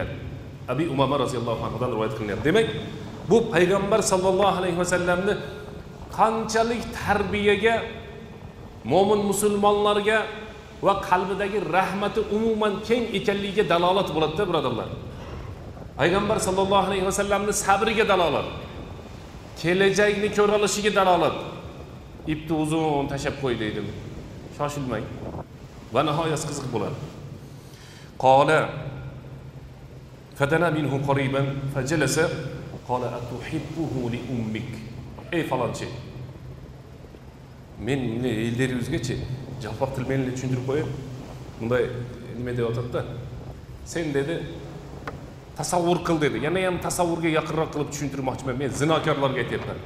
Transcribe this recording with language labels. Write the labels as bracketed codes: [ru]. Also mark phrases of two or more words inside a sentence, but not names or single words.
[uz] Abi Umama roziyallohu anhudan rivoyat qilinadi. Demak, bu payg'ambar sallallohu alayhi vasallamni qanchalik tarbiyaga, mo'min musulmonlarga va qalbidagi rahmati umuman keng ekanligiga dalolat bo'ladi-da, birodarlar. Payg'ambar sallallohu alayhi vasallamni sabriga dalolat, kelajakni ko'ra olishiga dalolat. Ipni uzun tashab qo'y deydi. Shoshilmang. Va nihoyat qiziq bo'ladi. [ar] قال فدنا منه قريبا فجلس قال أتحبه لأمك. [uz] Ey falonchi, men elleringizgacha jalpoq til bilan tushuntirib qo'yib, bunday nima deyotadi-da? Sen dedi, tasavvur qil dedi. Yana ham tasavvurga yaqinroq qilib tushuntirmoqchiman. Men zinokorlarga aytyapman.